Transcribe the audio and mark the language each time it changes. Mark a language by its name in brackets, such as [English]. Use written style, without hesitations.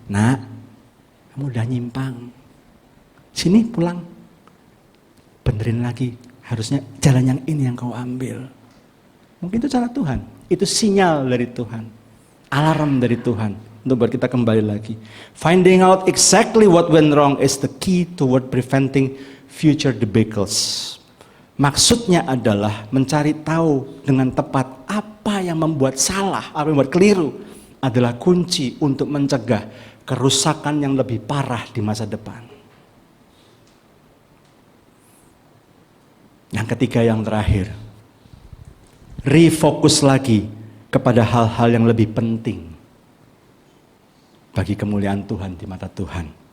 [Indonesian] Nak, kamu udah nyimpang. Sini pulang. Benerin lagi. Harusnya jalan yang ini yang kau ambil. Mungkin itu cara Tuhan. Itu sinyal dari Tuhan. Alarm dari Tuhan. Untuk buat kita kembali lagi. [English] Finding out exactly what went wrong is the key toward preventing future debacles. [Indonesian] Maksudnya adalah mencari tahu dengan tepat apa yang membuat salah, apa yang membuat keliru adalah kunci untuk mencegah kerusakan yang lebih parah di masa depan. Yang ketiga, yang terakhir, refocus lagi kepada hal-hal yang lebih penting bagi kemuliaan Tuhan di mata Tuhan.